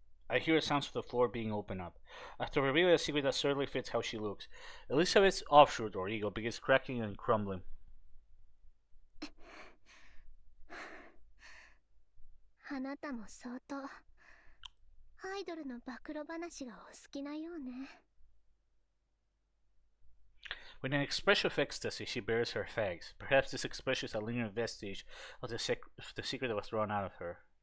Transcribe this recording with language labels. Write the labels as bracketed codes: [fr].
[en] I hear sounds of the floor being opened up. After revealing a secret that certainly fits how she looks, Elizabeth's offshore door ego begins cracking and crumbling. [ja] あなたも相当アイドルの暴露話がお好きなようね。 [en] With an expression of ecstasy, she bares her fangs. Perhaps this expression is a lingering vestige of the secret that was drawn out of her.